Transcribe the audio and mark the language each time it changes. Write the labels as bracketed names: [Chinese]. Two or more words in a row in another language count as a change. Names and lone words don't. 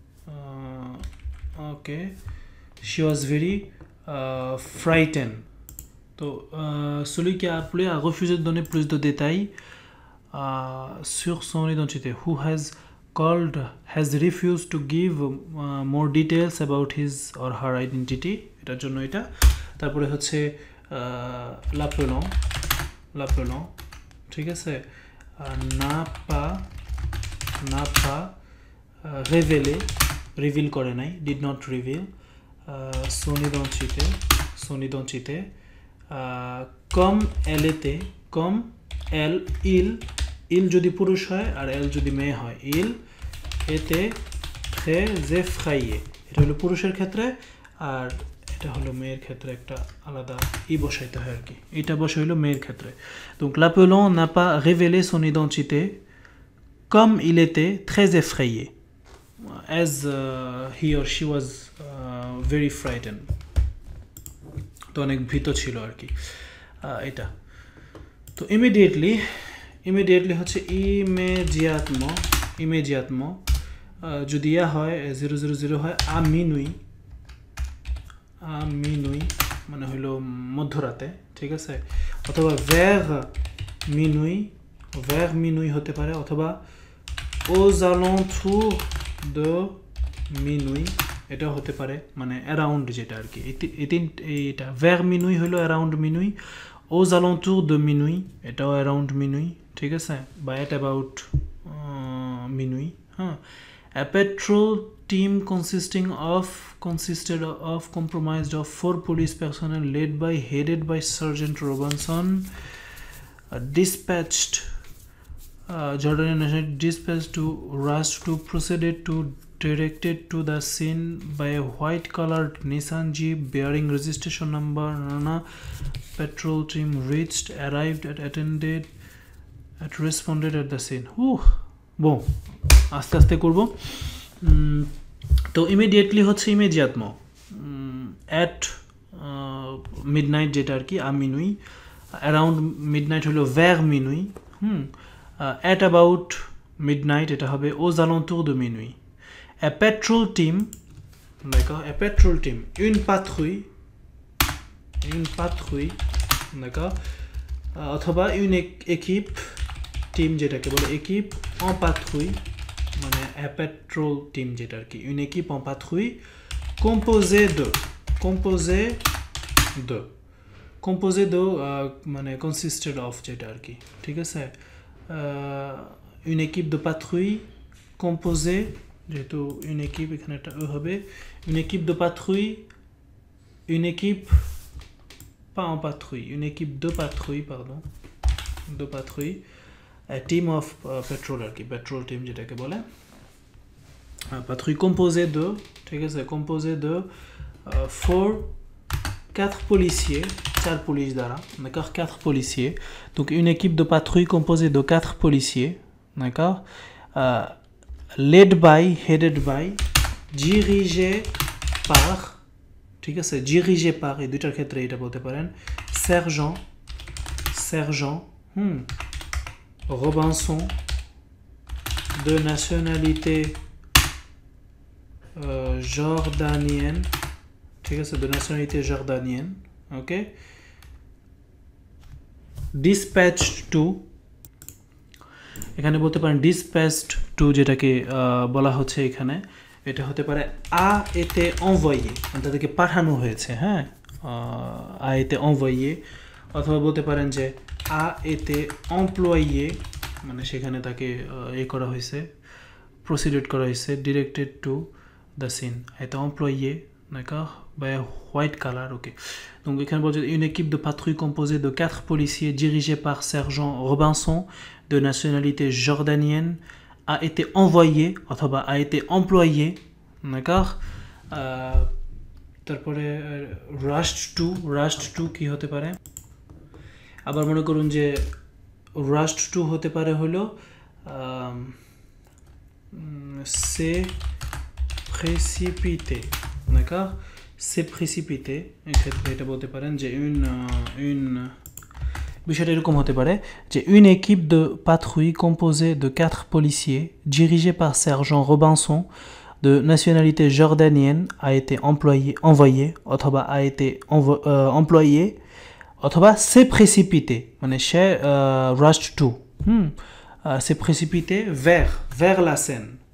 [English] okay she was very frightened तो [French] celui qui a appelé a refusé de donner plus de détails sur son identité [English] who has called has refused to give more details about his or her identity [Bangla] এটার জন্য এটা তারপরে হচ্ছে [French] l'appelant [Bangla] ঠিক আছে [French] n'a pas reveal [Bangla] করে নাই [English] did not reveal [French] son identité comme elle était comme [Bangla] il যদি পুরুষ হয় আর elle যদি মেয়ে হয় [French] il était très effrayé [Bangla] এটা হলো পুরুষের ক্ষেত্রে আর এটা হলো মেয়ের ক্ষেত্রে একটা আলাদা বসাইতে হয় আর কি এটা বসে হলো মেয়ের ক্ষেত্রে [French] donc l'appelant n'a pas révélé son identité comme il était très effrayé [English] as he or she was very frightened [Bangla] তো অনেক ভীত ছিল আর কি এটা তো immediately হচ্ছে immédiatement যদি হয় 000 হয় [French] à minuit [Bangla] মানে হলো মধ্যরাতে ঠিক আছে অথবা [French] vers minuit [Bangla] হতে পারে অথবা [French] aux alentours de minuit [Bangla] এটা হতে পারে মানে অ্যারাউন্ড যেটা আর কি এটা [French] vers minuit [Bangla] হলো অ্যারাউন্ড [French] minuit aux alentours de minuit [Bangla] এটাও অ্যারাউন্ড minuit ঠিক আছে বা [English] at about minuit a patrol team consisted of comprised of 4 police personnel headed by Sergeant Robinson dispatched Jordanian National dispatched to rush to proceeded to directed to the scene by a white colored Nissan Jeep bearing registration number Nana patrol team arrived at responded at the scene bon [Bangla] আস্তে আস্তে করব তো ইমিডিয়েটলি হচ্ছে [English] immédiatement at midnight [Bangla] যেটা আর কি [French] à minuit [English] around midnight হলো [French] vers minuit [English] at about midnight [Bangla] এটা হবে [French] aux alentours de minuit [English] a patrol team d'accord a patrol team [French] une patrouille d'accord অথবা une équipe team [Bangla] যেটাকে বলে [French] équipe en patrouille মানে [English] a patrol team [Bangla] যেটা আর কি [French] une équipe en patrouille composée de মানে [English] consisted of [Bangla] যেটা আর কি ঠিক আছে [French] une équipe de patrouille composée যেহেতু une équipe [Bangla] এখানে একটা হবে [French] une équipe de patrouille une équipe pas en patrouille une équipe de patrouille pardon de patrouille [English] a team of patrol [Bangla] আর কি [English] patrol team [Bangla] যেটাকে বলে [French] patrouille composée de [Bangla] ঠিক আছে [French] composée de 4 policiers 4 polices d'ara d'accord 4 policiers donc une équipe de patrouille composée de 4 policiers d'accord [English] headed by [French] dirigé par [Bangla] ঠিক আছে [French] dirigé par [Bangla] এই দুইটার ক্ষেত্রে এটা বলতে পারেন [French] sergent Robinson de nationalité [Bangla] jordanienne ঠিক আছে [French] de nationalité jordanienne [Bangla] ok [English] dispatched to [Bangla] এখানে বলতে পারেন [English] dispatched to [Bangla] যেটাকে বলা হচ্ছে এখানে এটা হতে পারে [French] a été envoyé [Bangla] তাদেরকে পাঠানো হয়েছে হ্যাঁ [French] a été envoyé [Bangla] অথবা বলতে পারেন যে [French] a été employé [Bangla] মানে সেখানে তাকে করা হয়েছে proceeded করা হয়েছে [English] directed to the scene [French] a été employé d'accord [English] by a white color [French] ok donc [Bangla] এখানে বলছে [French] une équipe de patrouille composée de 4 policiers dirigés par sergent Robinson de nationalité jordanienne a été envoyé অথবা a été employé d'accord [Bangla] তারপরে [English] rushed to [Bangla] কি হতে পারে আবার মনে করুন যে [English] rushed to [Bangla] হতে পারে হলো c'est [French] précipité d'accord c'est précipité [Bangla] এক্ষেত্রে এটা বলতে পারেন যে une বিষয়টা এরকম হতে পারে যে [French] une équipe de patrouille composée de 4 policiers dirigés par sergent Robinson de nationalité jordanienne a été envoyé অথবা a été employé অথবা s'est précipité [Bangla] মানে সে [English] rushed to [French] s'est précipité vers la scène